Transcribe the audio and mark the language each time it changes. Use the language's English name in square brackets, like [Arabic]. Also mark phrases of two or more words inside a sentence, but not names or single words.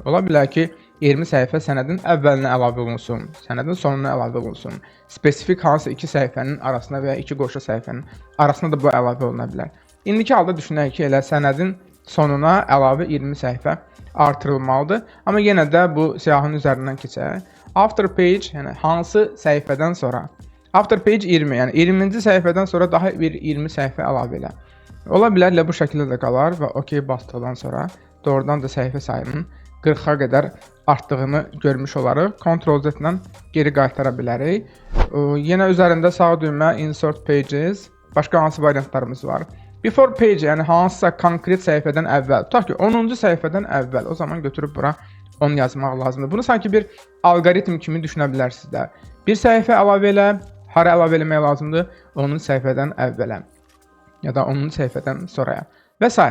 [Azerbaijani] Ola bilər ki, 20 səhifə sənədin əvvəlinə əlavə olunsun, sənədin sonuna əlavə olunsun. Spesifik hansı 2 səhifənin arasına və ya 2 qoşu səhifənin arasına da bu əlavə oluna bilər. İndiki halda düşünək ki, elə sənədin sonuna əlavə 20 səhifə artırılmalıdır. Amma yenə də bu siyahının üzərindən keçək. [English] After page, [Azerbaijani] yəni hansı səhifədən sonra? [English] After page 20, [Azerbaijani] yəni 20-ci səhifədən sonra daha bir 20 səhifə əlavə elə. Ola bilər elə bu şəkildə də qalar və OK basdıqdan sonra doğrudan da səhifə sayının 40-a qədər artdığını görmüş olarıq. Ctrl-Z ilə geri qaytara bilərik. Yenə üzərində sağ düymə [English] Insert Pages, [Azerbaijani] başqa hansı variantlarımız var? [English] Before page, [Azerbaijani] yəni hansısa konkret səhifədən əvvəl, tutaq ki, 10-cu səhifədən əvvəl, o zaman götürüb bura 10 yazmaq lazımdır. Bunu sanki bir alqoritm kimi düşünə bilərsiniz də. Bir səhifə əlavə elə, hara əlavə eləmək lazımdır? 10-cu səhifədən əvvələ ya da 10-cu səhifədən sonraya və s.